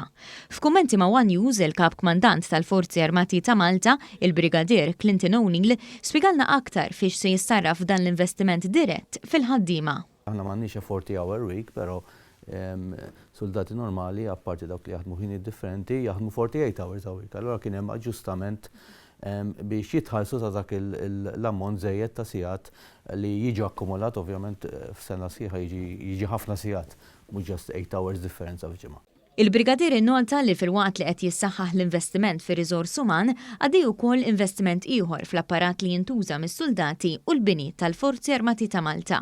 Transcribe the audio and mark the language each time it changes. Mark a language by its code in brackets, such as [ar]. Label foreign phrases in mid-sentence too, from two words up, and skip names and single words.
[mt] F'kummenti ma' One News, il-Kap Kmandant tal-Forzi Armati ta' Malta, il-Brigadier Clinton O'Neill, spjegalna aktar fiex se jissarraf dan l-investiment dirett fil-ħaddiema. Aħna m'għandniex [en] 40-hour week, [mt] però soldati normali, apparti dawk li jaħdmu ħini differenti, jaħdmu [en] 48 hours a week. [mt] Allora kien hemm aġġustament biex jitħallsu ta' dak l-ammont żejjed ta' sigħat li jiġi akkumulat, ovvjament f'sena sieħa jiġi ħafna sigħat, mhux [en] just 8 hours [mt] differenza f'ġimgħa. Il-Brigadier innota li fil-waqt li qed jissaħħaħ l-investiment fir-riżors uman għaddej ukoll investiment ieħor fl-apparat li jintuża mis-soldati u l-bini tal-Forzi Armati ta' Malta.